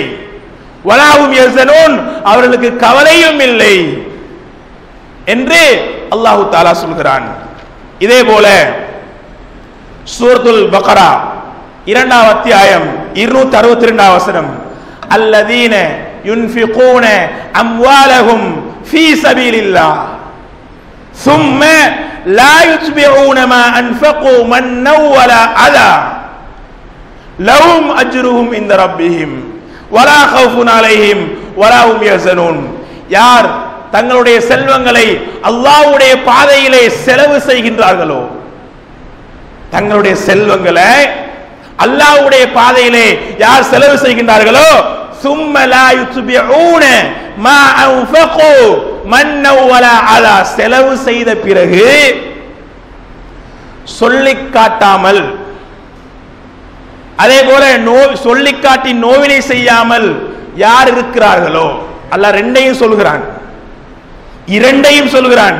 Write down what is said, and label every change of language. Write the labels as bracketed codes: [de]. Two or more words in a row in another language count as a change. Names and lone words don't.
[ar] ولا هم يحزنون, [ta] அவர்களுக்கு கவலையும் இல்லை என்று [ar] الله تعالى [ta] சொல்கிறான். இதே போல சூரத்துல் பக்ரா 2வது அத்தியாயம் 262வது வசனம், [ar] الذين ينفقون أموالهم في سبيل الله ثم لا يتبعون ما أنفقوا منا ولا أذى لهم أجرهم عند ربهم ولا خوف عليهم ولا هم يحزنون. [ta] யார் தங்களுடைய செல்வங்களை அல்லாஹ்வுடைய பாதையிலே செலவு செய்கின்றார்களோ, தங்களுடைய செல்வங்களை அல்லாஹ்வுடைய பாதையிலே யார் செலவு செய்கின்றார்களோ, [ar] ثم لا يتبعون ما أنفقوا منا ولا أذى. [ta] செலவு செய்த பிறகு சொல்லிக் காட்டாமல், அதே போல சொல்லிக் காட்டி நோவினை செய்யாமல் யார் இருக்கிறார்களோ, அல்லாஹ் ரெண்டையும் சொல்கிறான், இரண்டையும் சொல்கிறான்.